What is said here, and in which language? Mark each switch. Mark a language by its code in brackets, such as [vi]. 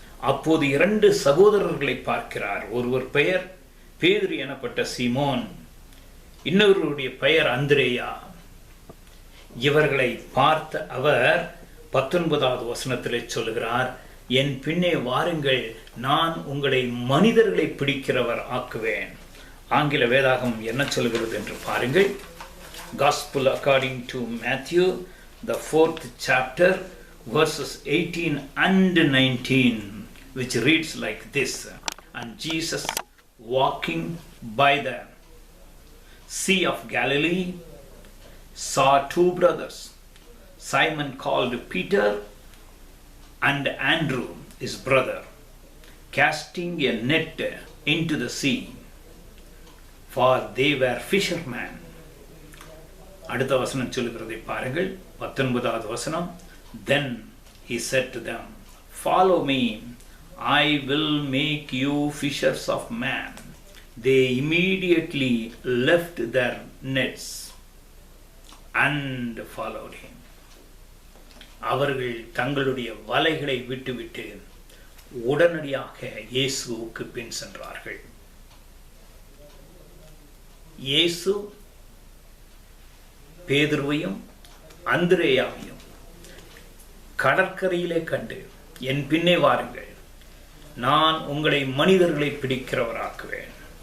[ta] அப்போது 2 சகோதரர்களை பார்க்கிறார். ஒருவர் பெயர் பேதுரு எனப்பட்ட சீமோன், இன்னொருவருடைய பெயர் அந்திரேயா. இவர்களை பார்த்த அவர் 19வது வசனத்திலே சொல்லுகிறார், என் பின்னே வாருங்கள், நான் உங்களை மனிதர்களை பிடிக்கிறவர் ஆக்குவேன். ஆங்கில வேதாகம் என்ன சொல்கிறது என்று பாருங்கள். [en] Gospel according to Matthew, the 4th chapter, verses 18 and 19, which reads like this: and Jesus, walking by the Sea of Galilee, saw 2 brothers, Simon called Peter and Andrew his brother, casting a net into the sea, for they were fishermen. [ta] அடுத்த வசனம் சொல்லுகிறதை பாருங்கள். 19வது வசனம். [en] Then he said to them, follow me, I will make you fishers of men. They immediately left their nets and followed him. [ta] அவர்கள் தங்களுடைய வலைகளை விட்டுவிட்டு உடனடியாக இயேசுவுக்கு பின் சென்றார்கள். இயேசு பேதுருவையும் அந்திரேயாவையும் கடற்கரையிலே கண்டு, என் பின்னே வாருங்கள், நான் உங்களை மனிதர்களை பிடிக்கிறவராக்குவேன்.